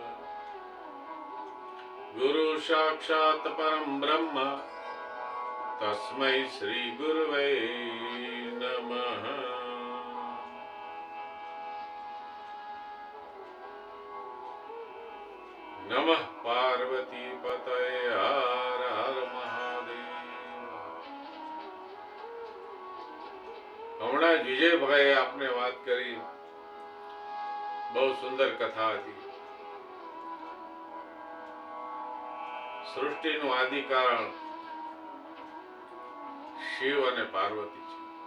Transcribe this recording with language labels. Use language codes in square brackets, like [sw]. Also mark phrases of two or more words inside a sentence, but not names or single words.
[sa] गुरु साक्षात् परं ब्रह्म तस्मै श्री गुरुवे नमः। नमः पार्वती पतये हर हर महादेव। [gu] હમણાં વિજયભાઈએ આપને વાત કરી, બહુ સુંદર કથા હતી. સૃષ્ટિનું આદિ કારણ શિવ અને પાર્વતી છે.